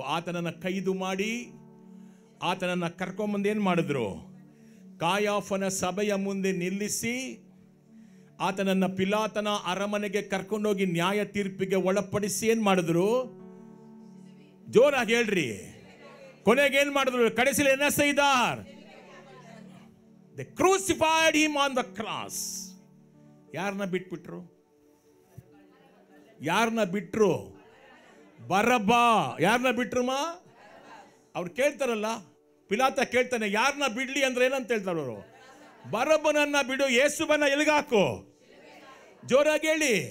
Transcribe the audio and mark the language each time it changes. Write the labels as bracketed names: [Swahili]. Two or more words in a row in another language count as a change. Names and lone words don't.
[Kannada] ಆತನನ್ನ ಕೈದು ಮಾಡಿ ಆತನನ್ನ ಕರ್ಕೊಂಬಂದು ಏನ್ ಮಾಡಿದ್ರು? ಕಾಯಾಫನ ಸಭೆಯ ಮುಂದೆ ನಿಲ್ಲಿಸಿ ಆತನನ್ನ ಪಿಲಾತನ ಅರಮನೆಗೆ ಕರ್ಕೊಂಡೋಗಿ ನ್ಯಾಯ ತೀರ್ಪಿಗೆ ಒಳಪಡಿಸಿ ಏನ್ ಮಾಡಿದ್ರು? ಜೋರಾಗಿ ಹೇಳ್ರಿ. ಕೊನೆಗೆ ಏನ್ ಮಾಡಿದ್ರು? [Tamil] ಕಡೆಸಿಲ್ என்ன செய்தார்? [English] They crucified him on the cross. [Kannada] ಯಾರನ್ನ ಬಿಟ್ಬಿಟ್ರು? ಯಾರನ್ನ ಬಿಟ್ರು? ಬರಬ್ಬ. ಯಾರನ್ನ ಬಿಟ್ರುಮ? ಅವ್ರು ಕೇಳ್ತಾರಲ್ಲ, ಪಿಲಾತ ಕೇಳ್ತಾನೆ, ಯಾರನ್ನ ಬಿಡ್ಲಿ ಅಂದ್ರೆ ಏನಂತ ಹೇಳ್ತಾರೆ ಅವರು? ಬರಬ್ಬನನ್ನ ಬಿಡು, ಯೇಸುವನ್ನ ಎಲ್ಲಿಗಾಕು? ಜೋರಾಗಿ ಹೇಳಿ.